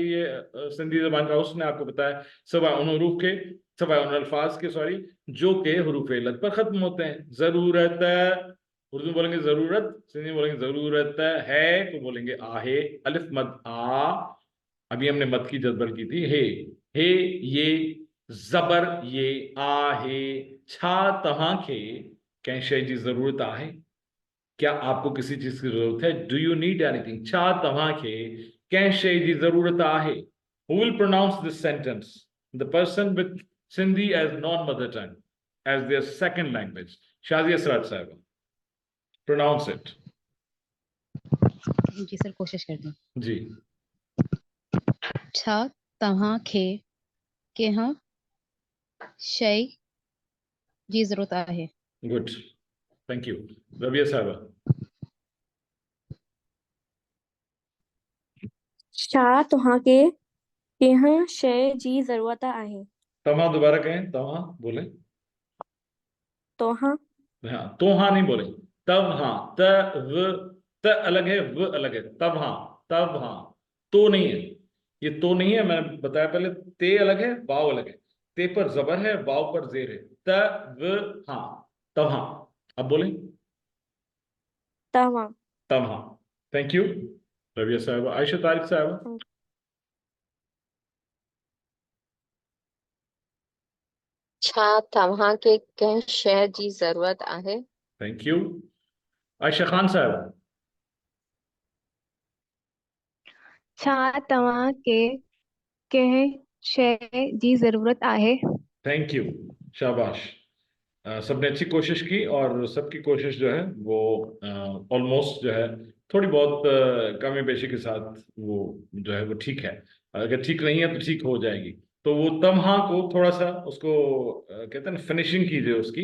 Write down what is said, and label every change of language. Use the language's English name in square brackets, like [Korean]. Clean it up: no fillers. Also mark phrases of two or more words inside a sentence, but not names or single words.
[Hindi] ये सिंधी जबान का उसने आपको बताया सवा उन हरूफ के, सवा उन अल्फाज के सॉरी, जो के हरूफ इल्लत पर खत्म होते हैं। जरूरत उर्दू में बोलेंगे जरूरत, सिंधी में बोलेंगे जरूरत है, तो बोलेंगे आहे, अलिफ मद आ, अभी हमने मद की जज्बर की थी, हे ये जबर ये आहे, [Sindhi] छा तहां खे कंहिं शइ जी ज़रूरत आहे, [Hindi] क्या आपको किसी चीज की जरूरत है, [English] Do you need anything, [Sindhi] छा तहां खे कंहिं शइ जी ज़रूरत आहे। [English] Who will pronounce this sentence? The person with Sindhi as non-mother tongue, as their second language. Shazia Sarat Sahib. Pronounce it. [Hindi] जी सर, कोशिश करते हैं। जी। [Sindhi] छा तव्हां खे कंहिं शइ जी ज़रूरत आहे। [English] Good. Thank you. Rabia Sahib. [Sindhi] छा तव्हांखे कंहिं शइ जी ज़रूरत आहे। [Hindi] तव्हां दोबारा कहें, तव्हां बोले। [Sindhi] तव्हां [Hindi] हाँ, तव्हां नहीं बोले, तव्हां, त अलग है, व अलग है, तव्हां तो नहीं है, ये तो नहीं है, मैंने बताया पहले। ते अलग है, वाव अलग है, ते पर जबर है, वाव पर जेर है, [Sindhi] तव्हां, तव्हां। [Hindi] अब बोले [Sindhi] तव्हां [Hindi] तव्हां। [English] Thank you [Hindi] रबिया साहब। आयशा तारिक साहब। [Sindhi] छा तव्हांखे कंहिं शइ जी ज़रूरत आहे। [English] Thank you. आयशा खान साहब। [Sindhi] छा तव्हांखे कंहिं शइ जी ज़रूरत आहे। [English] Thank you, शाबाश। [Hindi] सबने अच्छी कोशिश की और सबकी कोशिश जो है वो ऑलमोस्ट जो है थोड़ी बहुत कमी पेशी के साथ वो जो है वो ठीक है। अगर ठीक नहीं है तो ठीक हो जाएगी। तो वो तमहा को थोड़ा सा उसको कहते हैं ना फिनिशिंग कीजिए उसकी।